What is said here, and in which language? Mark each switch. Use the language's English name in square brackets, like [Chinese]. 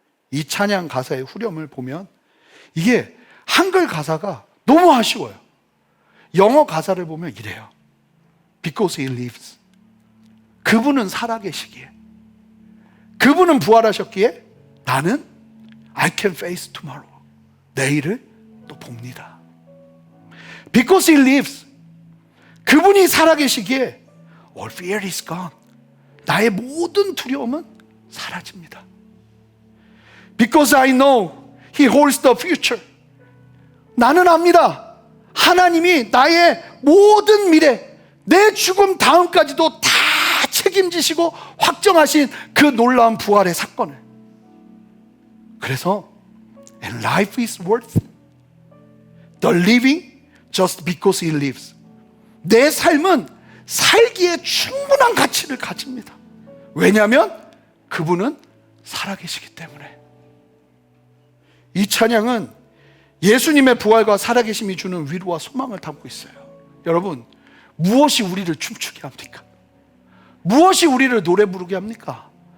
[Korean] 이 찬양 가사의 후렴을 보면 이게 한글 가사가 너무 아쉬워요. 영어 가사를 보면 이래요. [English] Because he lives. [Korean] 그분은 살아계시기에, 그분은 부활하셨기에 나는 [English] I can face tomorrow. [Korean] 내일을 또 봅니다. [English] Because he lives. [Korean] 그분이 살아계시기에 [English] all fear is gone. [Korean] 나의 모든 두려움은 사라집니다. [English] Because I know he holds the future. [Korean] 나는 압니다. 하나님이 나의 모든 미래, 내 죽음 다음까지도 다 책임지시고 확정하신 그 놀라운 부활의 사건을. 그래서 [English] And life is worth the living just because he lives. [Korean] 내 삶은 살기에 충분한 가치를 가집니다. 왜냐하면 그분은 살아계시기 때문에. 이 찬양은 예수님의 부활과 살아계심이 주는 위로와 소망을 담고 있어요. 여러분, 무엇이 우리를 춤추게 합니까? 무엇이 우리를 노래 부르게 합니까?